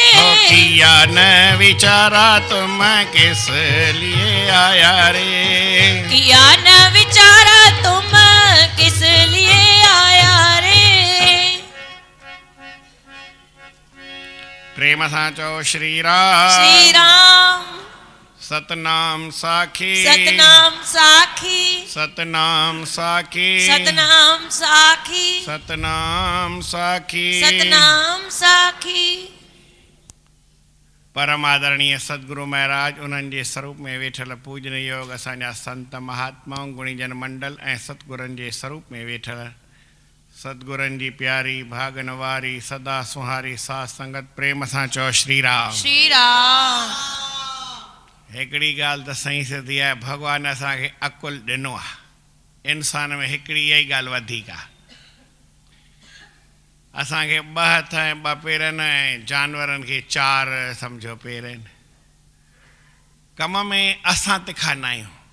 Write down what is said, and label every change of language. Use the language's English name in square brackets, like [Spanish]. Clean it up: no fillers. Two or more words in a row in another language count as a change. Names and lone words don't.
[Hindi] हो किया न विचारा, तुम किस लिए आया रे। किया न विचारा, तुम किस लिए आया रे। [Sindhi] प्रेम सां चओ श्री राम। श्री राम। सतनाम साखी। सतनाम साखी। सतनाम साखी। सतनाम साखी। सतनाम साखी। सतनाम साखी। परम आदरणीय सदगुरु महाराज, उन्हनि जे स्वरूप में वेठल पूजन योग असांजा संत महात्माऊं, गुणीजन मंडल ऐं सतगुरनि जे स्वरूप में वेठल सतगुरनि जी प्यारी भागन वारी सदा सुहारी साध संगत, प्रेम सां चओ श्री राम। श्री राम। हिकिड़ी ॻाल्हि त सही सिधी आहे, भॻवान असांखे अकुल ॾिनो आहे। इंसान में हिकिड़ी इहा ई ॻाल्हि वधीक आहे। असांखे ॿ हथ ऐं ॿ पेर आहिनि ऐं जानवरनि खे 4 सम्झो पेर आहिनि। कम में असां तिखा न आहियूं।